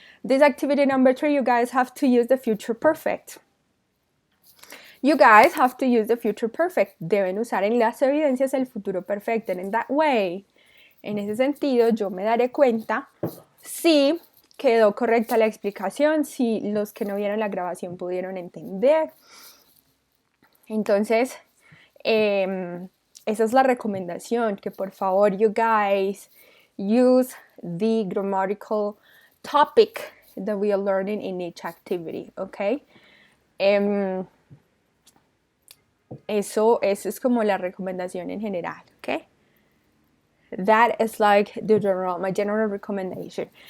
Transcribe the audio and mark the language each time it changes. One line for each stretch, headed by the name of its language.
English: This activity number 3, you guys have to use the future perfect. You guys have to use the future perfect.
Spanish: Deben usar en las evidencias el futuro perfecto.
English: And in that way,
Spanish: en ese sentido, yo me daré cuenta si quedó correcta la explicación, si los que no vieron la grabación pudieron entender. Entonces, esa es la recomendación, que por favor
English: you guys use the grammatical topic that we are learning in each activity, okay?
Spanish: Eso es como la recomendación en general, okay?
English: That is like my general recommendation.